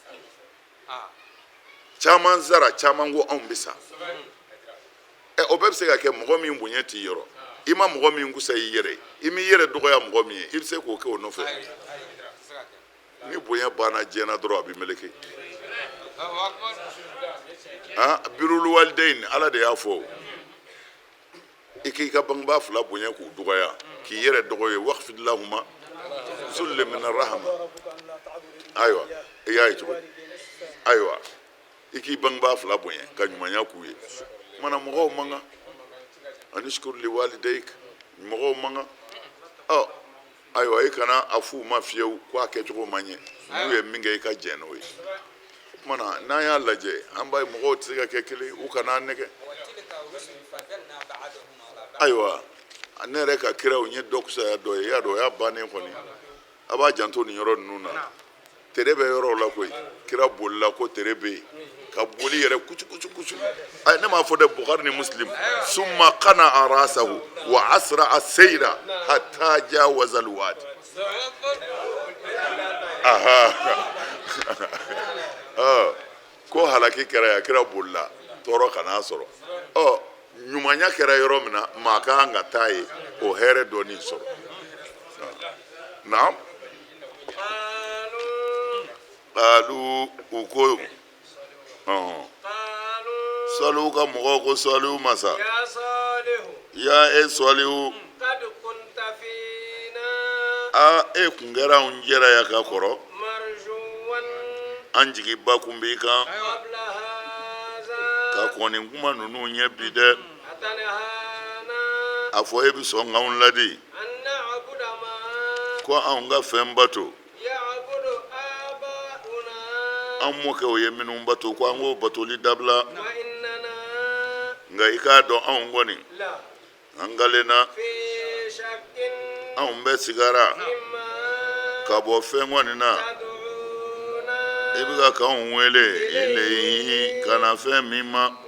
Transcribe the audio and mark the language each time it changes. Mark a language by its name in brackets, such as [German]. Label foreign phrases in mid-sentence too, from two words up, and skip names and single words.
[Bambara] caman sara caman ko anw bɛ sa o bɛɛ bɛ se ka kɛ mɔgɔ min bonya t'i yɔrɔ i ma mɔgɔ min kusa i yɛrɛ i m'i yɛrɛ dɔgɔya mɔgɔ min ye i bɛ se k'o kɛ o nɔfɛ ni bonya banna diɲɛna dɔrɔn a bɛ meleke [Arabic] بر الوالدين [Bambara] ala de y'a fɔ i k'i ka bangebaa fila bonya k'u dɔgɔya k'i yɛrɛ dɔgɔ ye [Arabic] واخفض لهما الذل من الرحمة [Bambara] ayiwa i y'a ye cogo ayiwa i k'i bangebaa fila bonya ka ɲumanya k'u ye mana mɔgɔw man kan [Arabic] أن اشكر لي ولوالديك [Bambara] mɔgɔw man kan ayiwa i kana a f'u ma fiyewu ko a kɛcogo man ɲɛ n'u ye min kɛ i ka jɛn n'o ye o kumana n'an y'a lajɛ an b'a ye mɔgɔw tɛ se ka kɛ kelen u kana an nɛgɛ ayiwa ne yɛrɛ ka kiraw n ye dɔ kusaya dɔ ye i y'a dɔn o y'a bannen kɔni a b'a janto nin yɔrɔ ninnu na tere bɛ yɔrɔw la koyi kira bolila ko tere bɛ yen ka boli yɛrɛ kucu ne m'a fɔ dɛ Bukhari ni Muslim [Arabic] ثم قنع رأسه وأسرع السير حتى جاوز الوادي [Bambara] ko halaki kɛra ya kira bolila tɔɔrɔ kana sɔrɔ ɲumanya kɛra yɔrɔ min na maa ka kan ka taa ye o hɛrɛ dɔɔnin sɔrɔ [Arabic] نعم قالوا [Bambara] u ko salihu ka mɔgɔw ko salihu masa ya salihu kun kɛra anw jɛra ya ka kɔrɔ an jigiba kun b'i kan ka kɔn nin kuma ninnu ɲɛ bi dɛ a fɔ e bɛ sɔn k'anw ladi ko anw ka fɛn bato an mɔkɛw ye minnu bato ko an k'o batoli dabila nka i k'a dɔn anw kɔni an galenna anw bɛ sigara ka bɔ fɛn kɔni na i bɛ ka k'anw wele ilayhi ka na fɛn min ma